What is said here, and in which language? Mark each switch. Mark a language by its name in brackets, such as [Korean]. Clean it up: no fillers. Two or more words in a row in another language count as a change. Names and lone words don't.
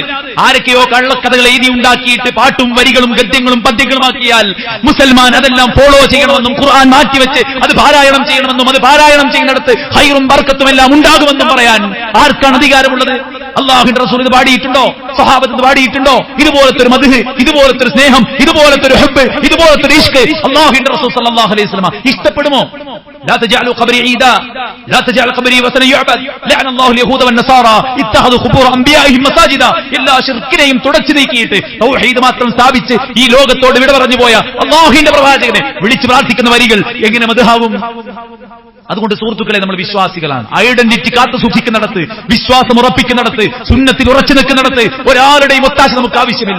[Malayalam] ആരൊക്കെയോ കള്ളക്കഥകൾ എഴുതി ഉണ്ടാക്കിയിട്ട് പാട്ടും വരികളും ഗദ്യങ്ങളും പദ്യങ്ങളുമാക്കിയാൽ മുസൽമാൻ അതെല്ലാം ഫോളോ ചെയ്യണമെന്നും ഖുർആൻ മാറ്റിവെച്ച് അത് പാരായണം ചെയ്യണമെന്നും അത് പാരായണം ചെയ്യുന്നിടത്ത് ഹൈറും ബർക്കത്തും എല്ലാം ഉണ്ടാകുമെന്നും പറയാൻ ആർക്കാണ് അധികാരമുള്ളത്? അല്ലാഹുവിന്റെ റസൂൽ ഇത് പാടിയിട്ടുണ്ടോ? സ്വഹാബത്ത് ഇത് പാടിയിട്ടുണ്ടോ? ഇതുപോലത്തെ ഒരു മദ്ഹ്, ഇതുപോലത്തെ ഒരു സ്നേഹം, ഇതുപോലത്തെ ഒരു ഹബ്ബ്, ഇതുപോലത്തെ ഒരു ഇഷ്ക് അല്ലാഹുവിന്റെ റസൂൽ [Arabic] صلى الله عليه وسلم [Malayalam] ഇഷ്ടപ്പെടുമോ? [Arabic] لا تجعلوا قبري عيدا لا تجعل قبري وثنا يعبد لعن الله اليهود والنصارى اتخذوا قبور انبيائهم مساجدا. [Malayalam] എല്ലാ ശിർക്കിനെയും തുടച്ചു നീക്കിയിട്ട് തൗഹീദ് മാത്രം സ്ഥാപിച്ച് ഈ ലോകത്തോട് വിട പറഞ്ഞു പോയ അല്ലാഹുവിന്റെ പ്രവാചകനെ വിളിച്ചു പ്രാർത്ഥിക്കുന്ന വരികൾ എങ്ങനെ മദ്ഹാവും? അതുകൊണ്ട് സുഹൃത്തുക്കളെ, നമ്മൾ വിശ്വാസികളാണ്. ഐഡന്റിറ്റി കാത്തു സൂക്ഷിക്കുന്നിടത്ത്, വിശ്വാസം ഉറപ്പിക്കുന്നിടത്ത്, സുന്നത്തിൽ ഉറച്ചു നിൽക്കുന്നിടത്ത് ഒരാളുടെയും ഒത്താശ നമുക്ക് ആവശ്യമില്ല.